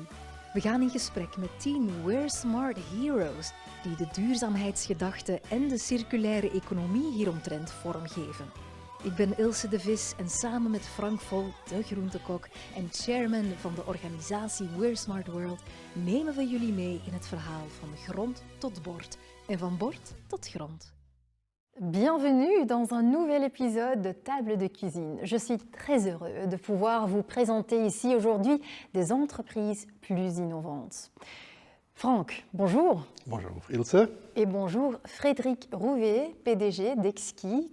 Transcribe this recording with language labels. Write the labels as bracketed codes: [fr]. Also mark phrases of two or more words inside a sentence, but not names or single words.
[nl] We gaan in gesprek met team We're Smart Heroes, die de duurzaamheidsgedachte en de circulaire economie hieromtrent vormgeven. Ik ben Ilse de Vis en samen met Frank Vol, de groentekok en chairman van de organisatie We're Smart World, nemen we jullie mee in het verhaal van grond tot bord en van bord tot grond. [fr] Bienvenue dans un nouvel épisode de Table de Cuisine. Je suis très heureux de pouvoir vous présenter ici aujourd'hui des entreprises plus innovantes. Franck, bonjour. Bonjour Ilse. Et bonjour Frédéric Rouvet, PDG d'Exki.